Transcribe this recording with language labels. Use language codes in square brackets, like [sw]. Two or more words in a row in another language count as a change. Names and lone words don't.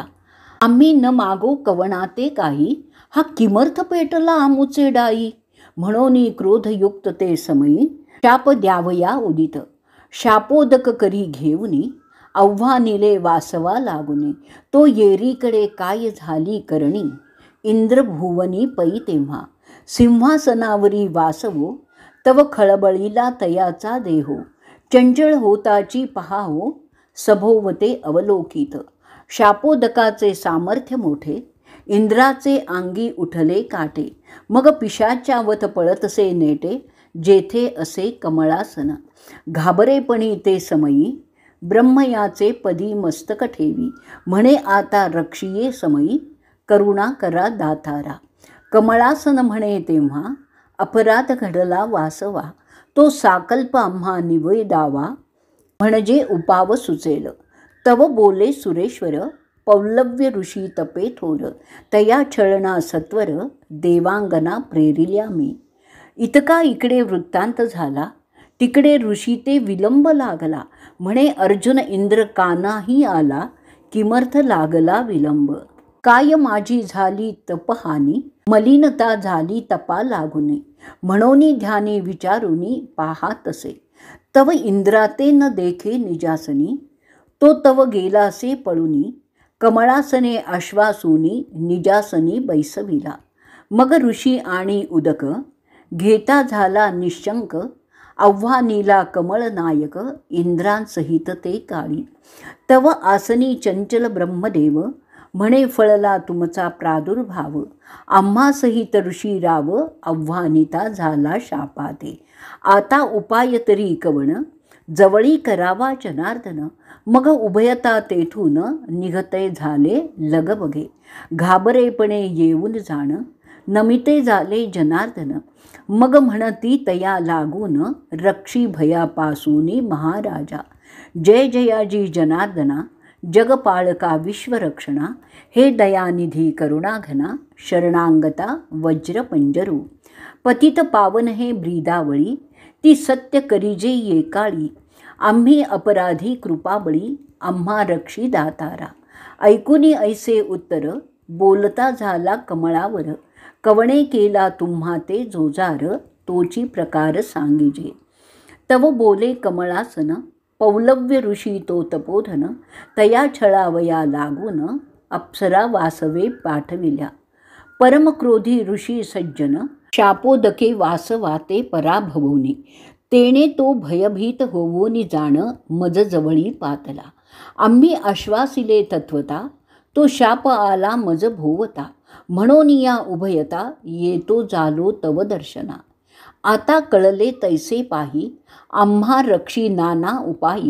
[mr] आम्ही न मागो कवणाते काही, हा किमर्थ पेटला आमुचे डाई. म्हणून क्रोधयुक्त ते समयी, शाप द्यावया उदित. शापोदक करी घेऊनी, आव्हानिले वासवा लागुने. तो येरीकडे काय झाली करणी, इंद्रभुवनी पै तेव्हा. सिंहासनावरी वासवो, तव खळबळीला तयाचा देहो. चंचळ होताची पहावो, सभोवते अवलोकित. शापोदकाचे सामर्थ्य मोठे, इंद्राचे अंगी उठले काटे. मग पिशाच्यावत पळतसे नेटे, जेथे असे कमळासन. घाबरेपणी ते समयी, ब्रह्मयाचे पदी मस्तक ठेवी. म्हणे आता रक्षिये समयी, करुणा करा दातारा. कमळासन म्हणे तेव्हा, अपराध घडला वासवा. तो साकल्प आम्हा निवेदावा, म्हणजे उपाव सुचेल. तव बोले सुरेश्वर, पौल्लव्य ऋषी तपे थोर. तया छळना सत्वर, देवांगना प्रेरिल्या मी. इतका इकडे वृत्तांत झाला, तिकडे ऋषी ते विलंब लागला. म्हणे अर्जुन इंद्र कानाही आला, किमर्थ लागला विलंब. काय माझी झाली तपहानी, मलिनता झाली तपा लागुने. म्हणोनी ध्यानी विचारुनी पाहा तसे. तव इंद्राते न देखे निजासनी, तो तव गेलासे पळुनी. कमळासने आश्वासूनी, निजासनी बैसविला. मग ऋषी आणि उदक, घेता झाला निशंक. आव्हानीला कमळ नायक, इंद्रांसहित ते काळी. तव आसनी चंचल ब्रह्मदेव, म्हणे फळला तुमचा प्रादुर्भाव. आम्हासहित ऋषी राव, आव्हानिता झाला शापाते. आता उपाय तरी कवण, जवळी करावा जनार्दन. मग उभयता तेथून, निघते झाले लगबगे. घाबरेपणे येऊन जाण, नमिते झाले जनार्दन. मग म्हणती तया लागून, रक्षी भयापासूनी महाराजा. जय जयाजी जनार्दना, जगपाळका विश्वरक्षणा. हे दयानिधी करुणाघना, शरणांगता वज्रपंजरू. पतित पावन हे ब्रीदावळी, ती सत्य करिजे ये काळी. आम्ही अपराधी कृपाबळी, आम्हा रक्षी दातारा. ऐकुनी ऐसे उत्तर, बोलता झाला कमळावर. कवणे केला तुम्हा ते जोजार, तोची प्रकार सांगिजे. तव बोले कमळासन, पौलव्य ऋषी तो तपोधन. तया छळावया लागून, अप्सरा वासवे पाठविल्या. परमक्रोधी ऋषी सज्जन, शापोदके वासवाते पराभवोनी. तेने तो भयभीत होवोनी जाण, मज जवळी पातला. आम्ही आश्वासिले तत्वता, तो शाप आला मज भोवता. म्हणून या उभयता, येतो जालो तव दर्शना. आता कळले तैसे पाही, आम्हा रक्षी नाना उपायी.